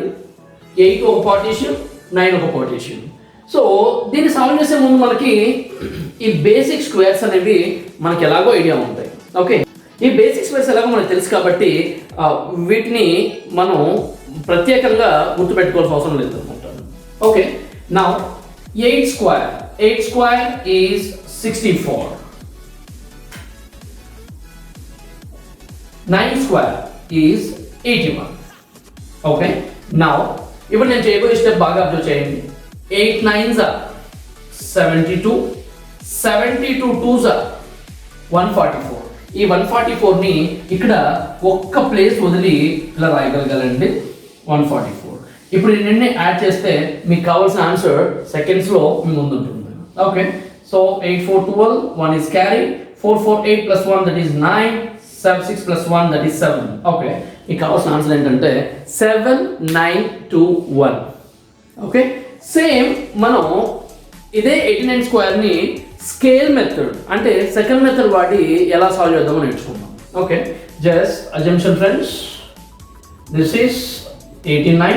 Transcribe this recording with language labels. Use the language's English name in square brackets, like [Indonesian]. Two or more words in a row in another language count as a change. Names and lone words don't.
[Telugu] 8 ఒక పార్టీషన్, 9 ఒక పార్టీషన్. సో దీన్ని సాల్వ్ చేసే ముందు మనకి ఈ [English] basic squares [Telugu] అనేవి మనకి ఎలాగో ఐడియా ఉంటాయి. ఓకే, ఈ [English] basic squares [Telugu] ఎలాగో మనకు తెలుసు కాబట్టి వీటిని మనం ప్రత్యేకంగా గుర్తుపెట్టుకోవాల్సిన అవసరం లేదు అనమాట. ఓకే, [English] నౌ 8 square is 64. 9 square is 81. okay, now [Telugu] ఇప్పుడు నేను చేయబోయే స్టెప్ బాగా అబ్జర్వ్ చేయండి. [English] 8 9s are 72, 72 2s are 144. [Telugu] ఈ 144ని ఇక్కడ ఒక్క ప్లేస్ వదిలి ఇలా రాయగలగాలండి. 144. ఇప్పుడు ఈ రెండుని యాడ్ చేస్తే మీకు కావాల్సిన [English] answer secondslo [Telugu] మీ ముందు ఉంటుంది. [English] okay, so 8 4 12, 1 is carry, 4 4 8 plus 1 that is 9, 7 6 plus 1 that is 7. [Telugu] ఓకే, మీకు కావాల్సిన ఆన్సర్ ఏంటంటే 7 9 2 1. [English] okay, same [Telugu] మనం ఇదే 89 [English] squareni scale method [Telugu] అంటే [English] second method [Telugu] వాడి ఎలా సాల్వ్ చేద్దామో నేర్చుకుందాం. [English] okay, just assumption friends, this is 89.